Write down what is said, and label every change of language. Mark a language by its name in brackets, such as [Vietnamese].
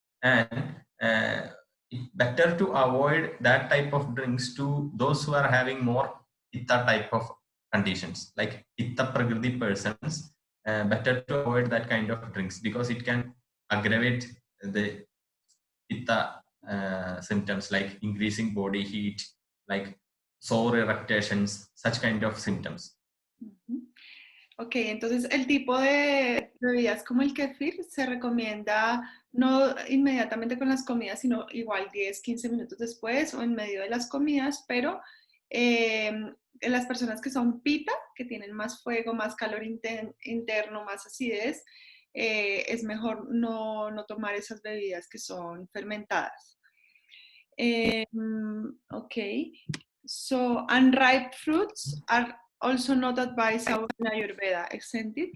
[English] And it's better to avoid that type of drinks to those who are having more pitta type of conditions, like pitta prakriti persons. Better to avoid that kind of drinks because it can aggravate the pitta symptoms like increasing body heat, like sore eructations, such kind of symptoms. [Spanish] Ok, entonces el tipo de bebidas como el kefir se recomienda no inmediatamente con las comidas, sino igual 10, 15 minutos después o en medio de las comidas, pero en las personas que son pita, que tienen más fuego, más calor interno, más acidez, es mejor no tomar esas bebidas que son fermentadas. [English] Ok, so unripe fruits are also not advisable in Ayurveda, isn't it?